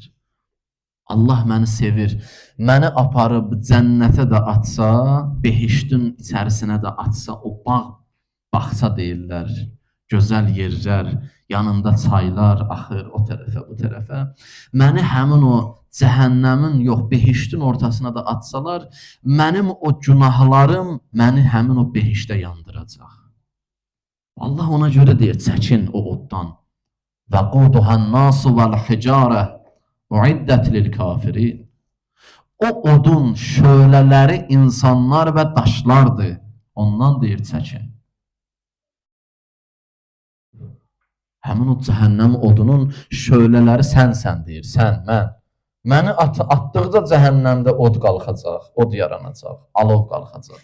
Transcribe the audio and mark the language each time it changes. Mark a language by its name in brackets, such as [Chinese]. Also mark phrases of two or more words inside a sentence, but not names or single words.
[Azerbaijani] Allah məni sevir, məni aparıb cənnətə də atsa, behiştin içərisinə də atsa, o bağça deyirlər, gözəl yerlər, yanında çaylar axır o tərəfə, bu tərəfə. Məni həmin o cəhənnəmin, yox, behiştin ortasına da atsalar, mənim o günahlarım məni həmin o behişdə yandıracaq. Allah ona görə deyir, çəkin o oddan. [Arabic] وَقُودُهَا وَالْحِجَارَةِ اُعِدَّتْ لِلْكَافِرِينَ. [Azerbaijani] O odun şölələri insanlar və daşlardır. Ondan deyir, çəkin. Həmin o cəhənnəm odunun şölələri sənsən deyir, sən, mən. Məni atdıqca cəhənnəmdə od qalxacaq, od yaranacaq, alov qalxacaq.